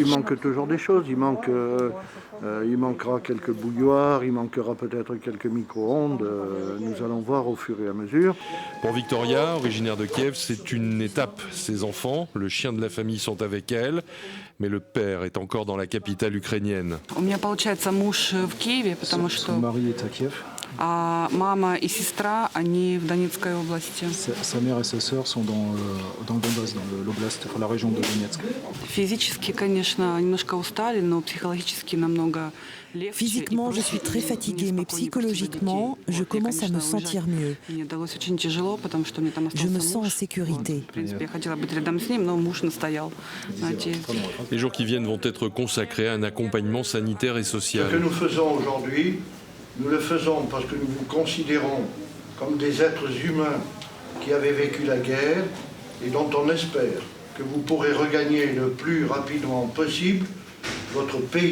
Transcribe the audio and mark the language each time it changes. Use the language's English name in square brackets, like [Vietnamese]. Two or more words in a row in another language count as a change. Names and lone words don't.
[French] Il manque toujours des choses, il manquera quelques bouilloires, il manquera peut-être quelques micro-ondes, nous allons voir au fur et à mesure. Pour Victoria, originaire de Kiev, c'est une étape. Ses enfants, le chien de la famille sont avec elle, mais le père est encore dans la capitale ukrainienne. [Russian] У меня получается муж в Киеве, потому что [French] Son mari est à Kiev. [Russian] мама и сестра, они в Донецкой области. [French] Sa mère et sa sœur sont dans le Donbass, dans l'oblast, enfin, la région de Donetsk. [Russian] Физически, конечно, немножко устали, но психологически намного легче. [French] Physiquement, je suis très fatiguée, mais psychologiquement, je commence à me sentir mieux. [Russian] Мне далось очень тяжело, потому что мне там [French] Je me [Russian] остался [French] sens en [Russian] муж. [French] sécurité. [Russian] В принципе, я хотела быть рядом с ним, но муж настоял. Знаете, [French] Les jours qui viennent vont être consacrés à un accompagnement sanitaire et Ce que social. nous faisons aujourd'hui, nous le faisons parce que nous vous considérons comme des êtres humains qui avaient vécu la guerre et dont on espère que vous pourrez regagner le plus rapidement possible votre pays.